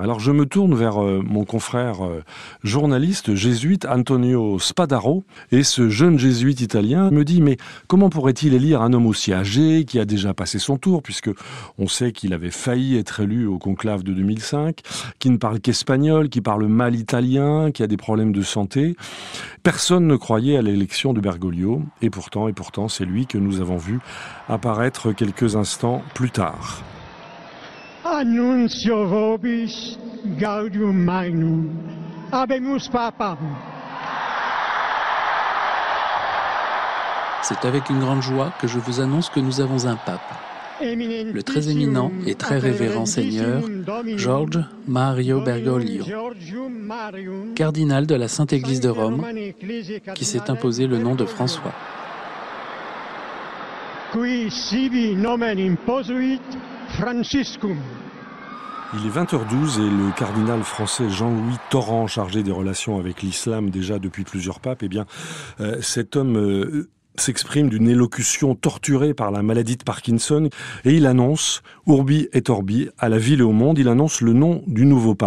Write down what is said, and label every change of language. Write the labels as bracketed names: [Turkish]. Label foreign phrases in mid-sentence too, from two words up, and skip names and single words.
[French] Alors je me tourne vers mon confrère journaliste jésuite Antonio Spadaro, et ce jeune jésuite italien me dit « Mais comment pourrait-il élire un homme aussi âgé, qui a déjà passé son tour, puisque on sait qu'il avait failli être élu au conclave de 2005, qui ne parle qu'espagnol, qui parle mal italien, qui a des problèmes de santé ?» Personne ne croyait à l'élection de Bergoglio, et pourtant, c'est lui que nous avons vu apparaître quelques instants plus tard. [Latin] Annuncio vobis gaudium magnum, habemus papam. [French] C'est avec une grande joie que je vous annonce que nous avons un pape. Le très éminent et très révérend Seigneur George Mario Bergoglio, cardinal de la Sainte Église de Rome, qui s'est imposé le nom de François. [Latin] Qui sibi nomen imposuit Franciscum. [French] Il est 20h12 et le cardinal français Jean-Louis Torrent, chargé des relations avec l'islam déjà depuis plusieurs papes, eh bien, cet homme s'exprime d'une élocution torturée par la maladie de Parkinson, et il annonce, [Latin] Urbi et Orbi, [French] à la ville et au monde, il annonce le nom du nouveau pape.